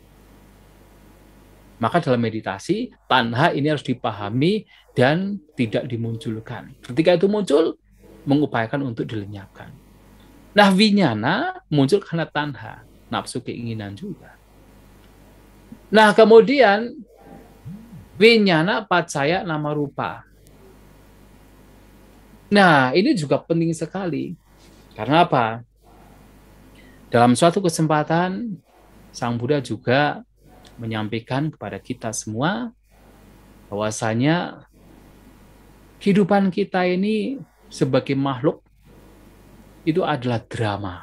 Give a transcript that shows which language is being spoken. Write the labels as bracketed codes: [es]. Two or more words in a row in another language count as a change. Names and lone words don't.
[id] Maka dalam meditasi, tanha ini harus dipahami dan tidak dimunculkan. Ketika itu muncul, mengupayakan untuk dilenyapkan. Nah, vinyana muncul karena tanha, nafsu keinginan juga. Nah, kemudian [pi] vinyana pacaya nama rupa. [id] Nah, ini juga penting sekali. Karena apa? Dalam suatu kesempatan, Sang Buddha juga menyampaikan kepada kita semua bahwasanya kehidupan kita ini sebagai makhluk itu adalah drama.